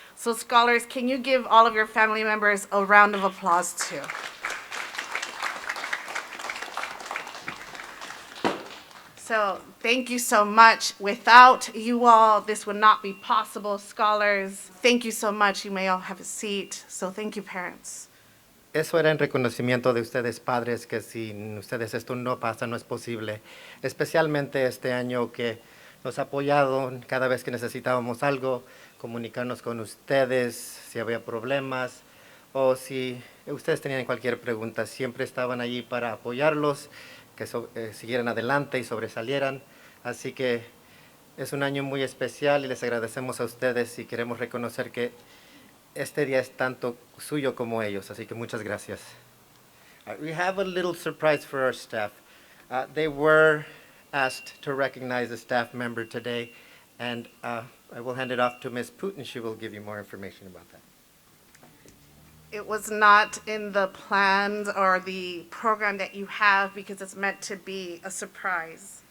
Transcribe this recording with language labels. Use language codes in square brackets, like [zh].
[en] So scholars, can you give all of your family members a round of applause too? So thank you so much. Without you all, this would not be possible. Scholars, thank you so much. You may all have a seat. So thank you, parents. [es] Eso era en reconocimiento de ustedes, padres, que sin ustedes esto no pasa, no es posible. Especialmente este año que nos ha apoyado cada vez que necesitábamos algo, comunicarnos con ustedes si había problemas o si ustedes tenían cualquier pregunta. Siempre estaban allí para apoyarlos, que siguieran adelante y sobresalieran. Así que es un año muy especial y les agradecemos a ustedes y queremos reconocer que este día es tanto suyo como ellos, así que muchas gracias. [en] We have a little surprise for our staff. They were asked to recognize a staff member today, and I will hand it off to Ms. Putin. She will give you more information about that. It was not in the plans or the program that you have because it's meant to be a surprise.